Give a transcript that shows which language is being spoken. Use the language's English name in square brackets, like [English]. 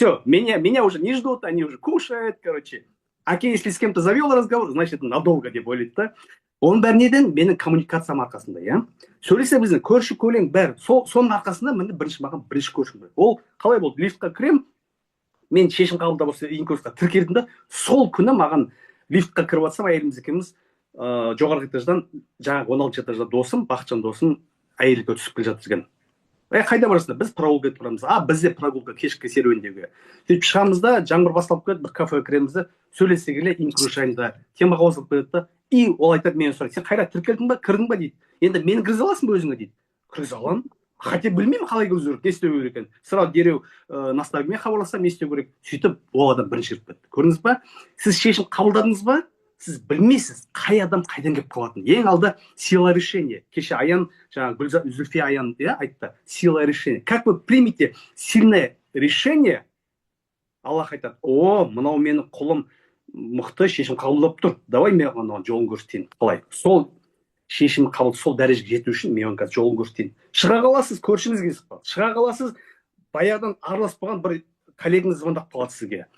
[Russian] Все, меня уже не ждут, они уже кушают, короче. Аке, если с кем-то завел разговор, значит, надолго [Kazakh] деп ойлайды да. Оның бәрі неден? Менің коммуникациям арқасында, иә. Сөйлесе біздің көрші көлең бәрі, соның арқасында мені маған бірінші көршім бар. Ол қалай болды? Лифтқа кірем, мен шешім қабылдап осы инкурсқа тіркелдім да, сол күні маған лифтқа кіріп жатсам, әйеліміз екеуміз жоғарғы этаждан, жаңағы 16 этажда досым, Бақытжан досым, әйелге түсіп келе жатыр екен. Қайда барасыңдар? Біз прогулка етіп барамыз. Біз де прогулка кешкі серуендеуге. Сөйтіп шығамыз да, жаңбыр басталып кетеді, бір кафеге кіреміз да, сөйлесе келе инкрус жайында темаға қосылып кетеді да, и ол айтады, мен сұрайды, сен қайда тіркелдің ба, кірдің ба дейді. Енді мені кіргізе аласың ба өзіңе дейді. Кіргізе аламын. Хотя білмеймін қалай кіргізу керек, не істеу керек екен. Сразу дереу наставниктен хабарлассам, не істеу керек. Сөйтіп ол адам бірінші кіріп кетті. Көрдіңіз ба? Сіз шешім қабылдадыңыз ба? Сіз білмейсіз, қай адам қайдан келіп қалатын. Ең алды [Russian] сила решения. [Kazakh] Кеше Аян, жаңағы Зүлфия Аян айтты, сила решения. [Russian] Как вы примете сильное решение? [Kazakh] Аллах айтады, о, мынау менің құлым мықты шешім қабылдап тұр. Давай мен оған жолын көрсетейін. Қалай? Сол шешім қабылдап, сол дәрежеге жету үшін мен оған жолын көрсетейін. Шыға қаласыз, көршіңіз келіп қалады. Шыға қаласыз, баяғыдан араласып қалған бір коллегаңыз звондап қалады сізге.